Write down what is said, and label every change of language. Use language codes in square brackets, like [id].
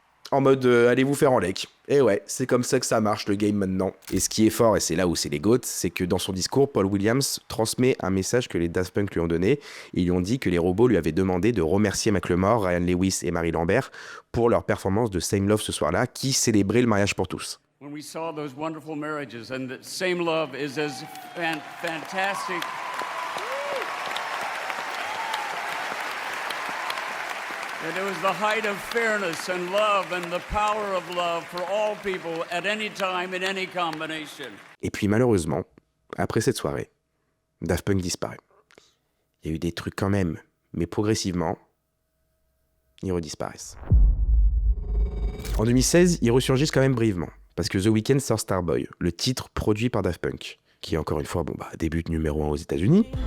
[fr] En mode allez vous faire en lec. Et ouais, c'est comme ça que ça marche le game maintenant. Et ce qui est fort, et c'est là où c'est les GOAT, c'est que dans son discours, Paul Williams transmet un message que les Daft Punk lui ont donné. Ils lui ont dit que les robots lui avaient demandé de remercier Macklemore, Ryan Lewis et Marie Lambert pour leur performance de Same Love ce soir-là, qui célébrait le mariage pour tous. [en] When we saw those wonderful marriages and that Same Love is as fantastic. That it was the height of fairness and love and the power of love for all people at any time in any combination. [fr] Et puis malheureusement, après cette soirée, Daft Punk disparaît. Il y a eu des trucs quand même, mais progressivement, ils redisparaissent. En 2016, ils ressurgissent quand même brièvement, parce que The Weeknd sort Starboy, le titre produit par Daft Punk, qui encore une fois, débute numéro 1 aux États-Unis.